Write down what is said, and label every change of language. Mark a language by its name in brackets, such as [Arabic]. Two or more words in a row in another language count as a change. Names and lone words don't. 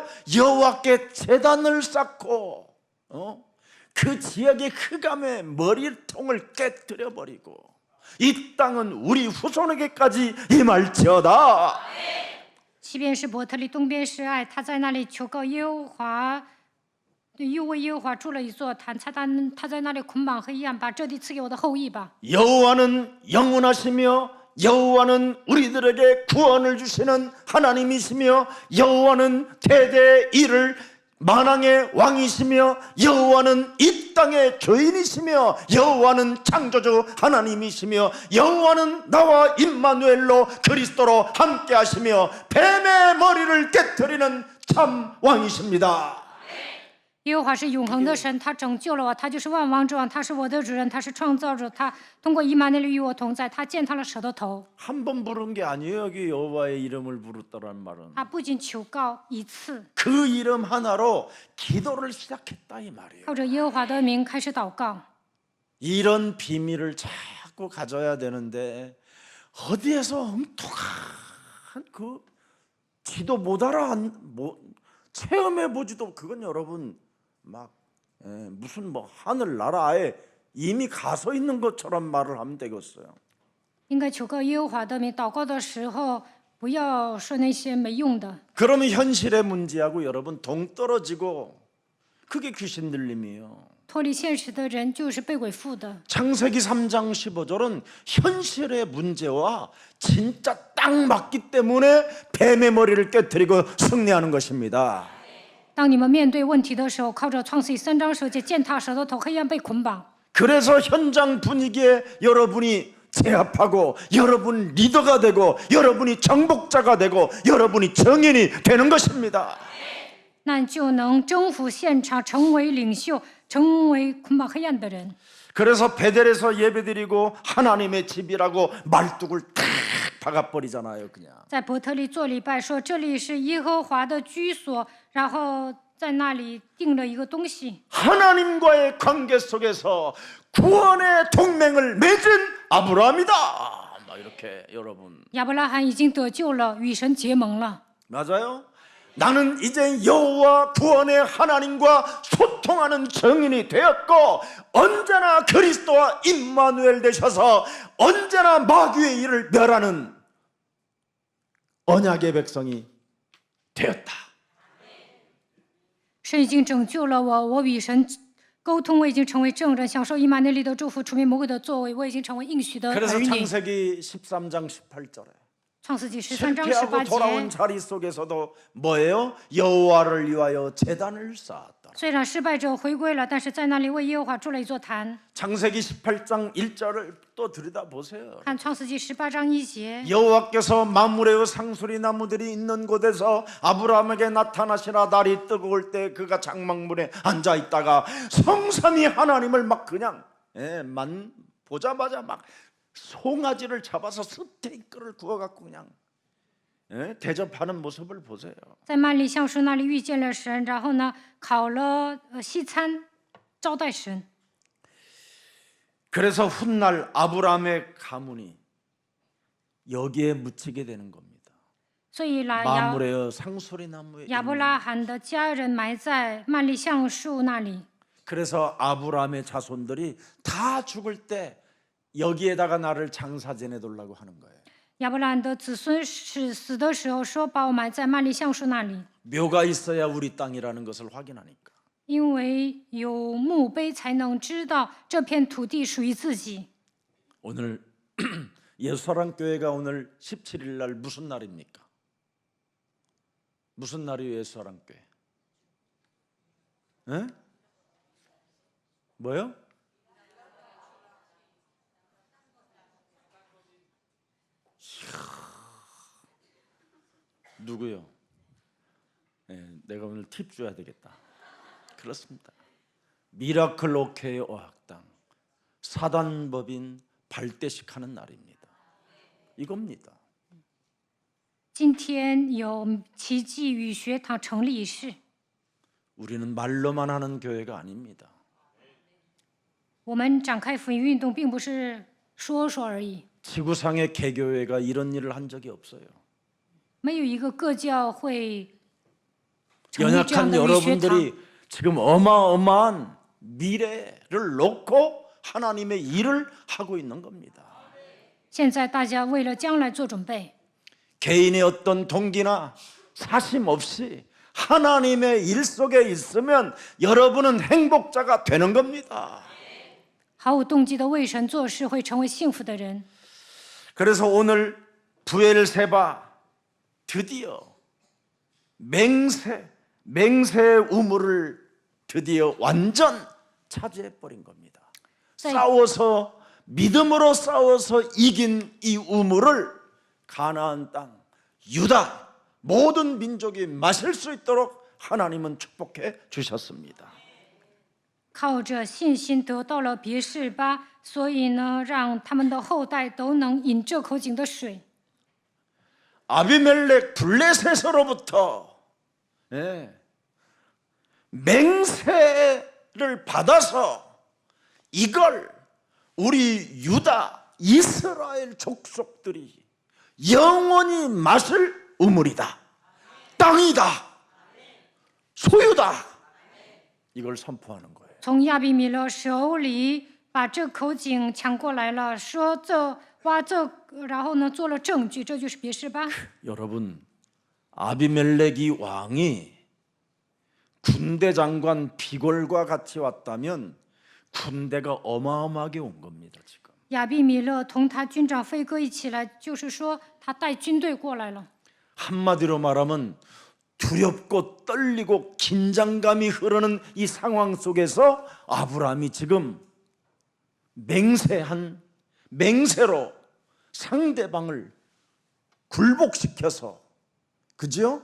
[Korean] 여호와께 제단을 쌓고 그 지역의 흑암의 머리통을 깨뜨려 버리고 이 땅은 우리 후손에게까지 임할지어다. [Chinese] 西边是伯特利，东边是爱，他在那里求告耶和华，又为耶和华筑了一座坛，他在那里捆绑黑暗，把这地赐给我的后裔吧。 [Korean] 여호와는 영원하시며 여호와는 우리들에게 구원을 주시는 하나님이시며 여호와는 대대의 이를 만왕의 왕이시며 여호와는 이 땅의 주인이시며 여호와는 창조주 하나님이시며 여호와는 나와 임마누엘로 그리스도로 함께하시며 뱀의 머리를 깨뜨리는 참 왕이십니다. [Chinese] 耶和华是永恒的神，他拯救了我，他就是万王之王，他是我的主人，他是创造者，他通过以马内利与我同在，他践踏了蛇的头。 [Korean] 한 번 부른 게 아니에요. 여기 여호와의 이름을 부르더라는 말은 [Chinese] 他不仅求告一次， [Korean] 그 이름 하나로 기도를 시작했다 이 말이에요. [Chinese] 靠着耶和华的名开始祷告。 [Korean] 이런 비밀을 자꾸 가져야 되는데 어디에서 엉뚱한 그 지도 못 알아 체험해 보지도 그건 여러분 막 무슨 뭐 하늘 나라에 이미 가서 있는 것처럼 말을 하면 되겠어요. [Chinese] 应该求告耶和华的名，祷告的时候不要说那些没用的。 [Korean] 그러면 현실의 문제하고 여러분 동떨어지고 그게 귀신 들림이에요. [Chinese] 脱离现实的人就是被鬼附的。 [Korean] 창세기 3장 15절은 현실의 문제와 진짜 딱 맞기 때문에 뱀의 머리를 깨뜨리고 승리하는 것입니다. [Chinese] 当你们面对问题的时候，靠着创世记3章15节践踏蛇的头，黑暗被捆绑。 [Korean] 그래서 현장 분위기에 여러분이 제압하고 여러분 리더가 되고 여러분이 정복자가 되고 여러분이 정인이 되는 것입니다. [Chinese] 那就能征服现场，成为领袖，成为捆绑黑暗的人。 [Korean] 그래서 베델에서 예배드리고 하나님의 집이라고 말뚝을 탁 박아버리잖아요. 그냥. [Chinese] 在伯特利做礼拜，说这里是耶和华的居所，然后在那里定了一个东西。 [Korean] 하나님과의 관계 속에서 구원의 동맹을 맺은 아브라함이다. 막 이렇게 여러분. [Chinese] 亚伯拉罕已经得救了，与神结盟了。 [Korean] 맞아요? 나는 이제 여호와 구원의 하나님과 소통하는 증인이 되었고 언제나 그리스도와 임마누엘 되셔서 언제나 마귀의 일을 멸하는 언약의 백성이 되었다. [Chinese] 神已经拯救了我，我与神沟通，我已经成为证人，享受以马内利的祝福，除灭魔鬼的作为，我已经成为应许的儿 [Korean] 그래서 [Chinese] 女。 [Korean] 창세기 13장 18절에 [Chinese] 创世纪13章 [Korean] 실패하고 [Chinese] 18 [Korean] 돌아온 [Chinese] 节， [Korean] 자리 속에서도 뭐예요? 여호와를 위하여 제단을 쌓았다. [Chinese] 虽然失败者回归了，但是在那里为耶和华筑了一座坛。 [Korean] 창세기 18장 1절을 또 들여다보세요. [Chinese] 看创世纪18章1节， [Korean] 여호와께서 마므레의 상수리 나무들이 있는 곳에서 아브라함에게 나타나시나 날이 뜨거울 때 그가 장막문에 앉아 있다가 성삼위 하나님을 막 그냥 보자마자 막 송아지를 잡아서 스테이크를 구워갖고 그냥 대접하는 모습을 보세요. [Chinese] 在曼利橡树那里遇见了神，然后呢，烤了西餐招待神。 [Korean] 그래서 훗날 아브라함의 가문이 여기에 묻히게 되는 겁니다. [Chinese] 所以呢， [Korean] 마므레의 상수리 나무에 [Chinese] 亚伯拉罕的家人埋在曼利橡树那里。 [Korean] 그래서 아브라함의 자손들이 다 죽을 때 여기에다가 나를 장사 지내달라고 하는 거예요. [Chinese] 亚伯兰的子孙死的时候说，把我埋在曼利橡树那里， [Korean] 묘가 있어야 우리 땅이라는 것을 확인하니까. [Chinese] 因为有墓碑才能知道这片土地属于自己。 [Korean] 오늘 예수사랑교회가 오늘 17일 날 무슨 날입니까? 무슨 날이에요, 예수사랑교회? 에? 뭐요? 누구요? 내가 오늘 팁 줘야 되겠다. 그렇습니다. 미라클 오케이 어학당 사단법인 발대식하는 날입니다. 이겁니다. [Chinese] 今天有奇迹与学堂成立仪式， [Korean] 우리는 말로만 하는 교회가 아닙니다. [Chinese] 我们展开福音运动，并不是说说而已。 [Korean] 지구상의 개교회가 이런 일을 한 적이 없어요. [Chinese] 没有一个各教会成立这样 [Korean] 연약한 [Chinese] 的语学堂。 [Korean] 여러분들이 지금 어마어마한 미래를 놓고 하나님의 일을 하고 있는 겁니다. [Chinese] 现在大家为了将来做准备， [Korean] 개인의 어떤 동기나 사심 없이 하나님의 일 속에 있으면 여러분은 행복자가 되는 겁니다. [Chinese] 毫无动机的为神做事，会成为幸福的人。 [Korean] 그래서 오늘 부엘세바 드디어 맹세의 우물을 드디어 완전 차지해 버린 겁니다. 싸워서 믿음으로 싸워서 이긴 이 우물을 가나안 땅 유다 모든 민족이 마실 수 있도록 하나님은 축복해 주셨습니다. [Chinese] 靠着信心得到了别是巴，所以呢，让他们的后代都能饮这口井的水。 [Korean] 아비멜렉 블레셋으로부터 맹세를 받아서 이걸 우리 유다 이스라엘 족속들이 영원히 마실 우물이다, 땅이다, 소유다, 이걸 선포하는 거예요. [Chinese] 从亚比米勒手里把这口井抢过来了，说挖这，然后呢做了证据，这就是别是巴。 [Korean] 여러분, 아비멜렉이 왕이 군대 장관 비골과 같이 왔다면 군대가 어마어마하게 온 겁니다. 지금 [Chinese] 亚比米勒同他军长飞哥一起来，就是说他带军队过来了。 [Korean] 한마디로 말하면 두렵고 떨리고 긴장감이 흐르는 이 상황 속에서 아브라함이 지금 맹세로 상대방을 굴복시켜서, 그죠?